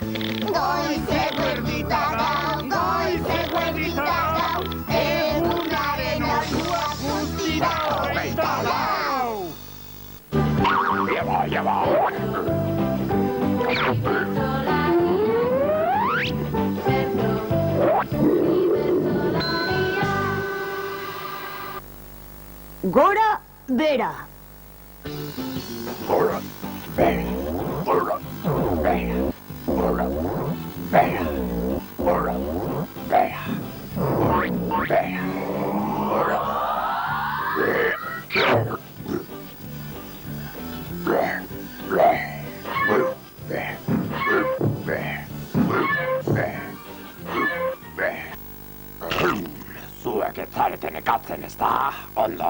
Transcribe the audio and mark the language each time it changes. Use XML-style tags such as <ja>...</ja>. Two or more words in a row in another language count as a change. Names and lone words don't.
<eu>Goizeko erdita gau, egunaren orduak guztira hogeita lau. Lleva. Gora, bera. Ora, beh, ora, beh, ora, beh, ora, beh, beh, ora, Zuek ez zareten ekatzen, ez da? Ondo.</eu>